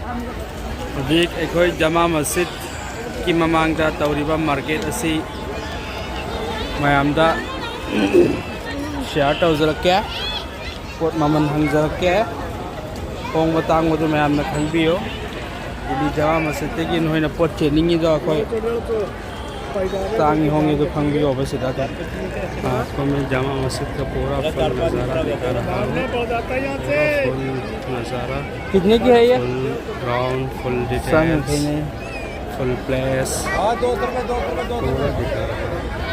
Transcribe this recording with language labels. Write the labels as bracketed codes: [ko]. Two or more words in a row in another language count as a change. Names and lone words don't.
[mni] Hꯧꯖꯤꯛ ꯑꯩꯈꯣꯏ ꯖꯃꯥ ꯃꯁꯖꯤꯗ ꯀꯤ ꯃꯃꯥꯡꯗ ꯇꯧꯔꯤꯕ ꯃꯥꯔꯀꯦꯠ ꯑꯁꯤ ꯃꯌꯥꯝꯗ ꯁꯤꯌꯥꯔ ꯇꯧꯖꯔꯛꯀꯦ ꯄꯣꯠ ꯃꯃꯜ ꯍꯪꯖꯔꯛꯀꯦ ꯍꯣꯡꯕ ꯇꯥꯡꯕꯗꯨ ꯃꯌꯥꯝꯅ ꯈꯪꯕꯤꯌꯨ ꯗꯤꯜꯂꯤ ꯖꯃꯥ ꯃꯁꯖꯤꯗꯇꯒꯤ ꯅꯣꯏꯅ ꯄꯣꯠ ꯆꯦꯟꯅꯤꯡꯉꯤꯗꯣ ꯑꯩꯈꯣꯏ [hi] तांगी होंगे तो खंग भी होगा सीधा था आपको मैं जामा मस्जिद का पूरा फुल नज़ारा दिखा रहा हूँ फुल नज़ारा कितने की है ये फुल ग्राउंड फुल डिटेल्स फुल प्लेस पूरा दिखा रहा हूँ